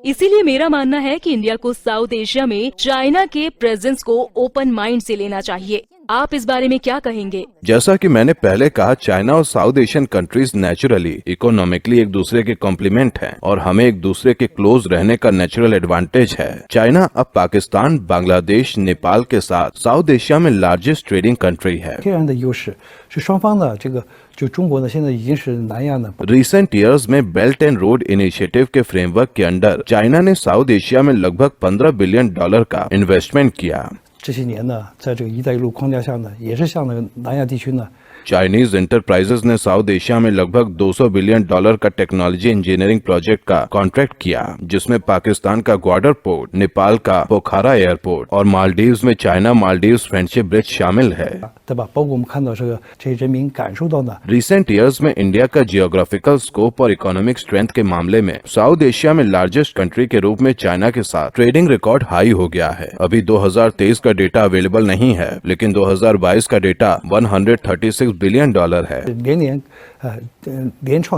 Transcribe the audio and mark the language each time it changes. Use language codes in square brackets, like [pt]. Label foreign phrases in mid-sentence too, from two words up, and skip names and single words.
[hi] इसीलिए मेरा मानना है कि इंडिया को साउथ एशिया में चाइना के प्रेजेंस को [en] open mind [hi] से लेना चाहिए। आप इस बारे में क्या कहेंगे? जैसा कि मैंने पहले कहा, चाइना और [en] South Asian countries naturally economically [hi] एक दूसरे के कॉम्प्लीमेंट हैं और हमें एक दूसरे के क्लोज रहने का [en] natural advantage [hi] है। चाइना अब पाकिस्तान, बांग्लादेश, नेपाल के साथ साउथ एशिया में [en] largest trading country [hi] है। [zh] 天然的优势是双方的这个，就中国呢现在已经是南亚呢 [en] recent years [hi] में बेल्ट एंड रोड इनिशिएटिव के फ्रेमवर्क के अंडर चाइना ने साउथ एशिया में लगभग $15 बिलियन का इन्वेस्टमेंट किया। [zh] 这些年呢，在这个“一带一路”框架下呢，也是向那个南亚地区呢 [en] Chinese enterprises [hi] ने साउथ एशिया में लगभग $200 बिलियन का [en] technology engineering project [hi] का कॉन्ट्रैक्ट किया, जिसमें पाकिस्तान का ग्वाडर पोर्ट, नेपाल का पोखरा एयरपोर्ट और मालदीव्स में चाइना मालदीव्स फ्रेंडशिप ब्रिज शामिल है। [zh] 对吧？包括我们看到这些人民感受到呢， [en] recent years [hi] में इंडिया का [en] geographical scope [hi] और [en] economic strength [hi] के मामले में साउथ एशिया में [en] largest country [hi] के रूप में चाइना के साथ [en] trading record high [hi] हो गया है। अभी 2023 का [en] data available [hi] नहीं है, लेकिन 2022 का डेटा $136 बिलियन है। [zh] 连创